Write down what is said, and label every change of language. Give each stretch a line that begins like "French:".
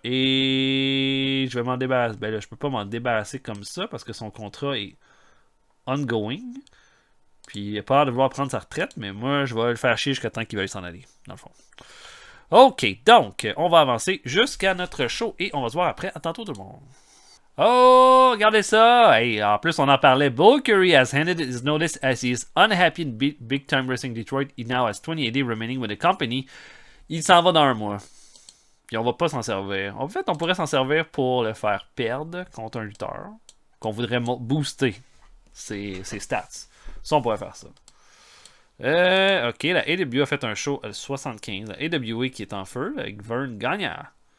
French: Et je vais m'en débarrasser. Ben là, je peux pas m'en débarrasser comme ça parce que son contrat est ongoing. Puis il a peur de vouloir prendre sa retraite, mais moi, je vais le faire chier jusqu'à temps qu'il veuille s'en aller, dans le fond. Ok, donc, on va avancer jusqu'à notre show et on va se voir après. À tantôt tout le monde. Oh, regardez ça! Hey, en plus, on en parlait.
English: Bull Curry has handed his notice as he is unhappy in Big Time Wrestling Detroit. He now has 28 days remaining with the company.
French: Il s'en va dans un mois. Puis on va pas s'en servir. En fait, on pourrait s'en servir pour le faire perdre contre un lutteur qu'on voudrait booster ses stats. Ça, on pourrait faire ça. Ok, la AWA a fait un show à 75. La AWA qui est en feu avec Vern Gagnard.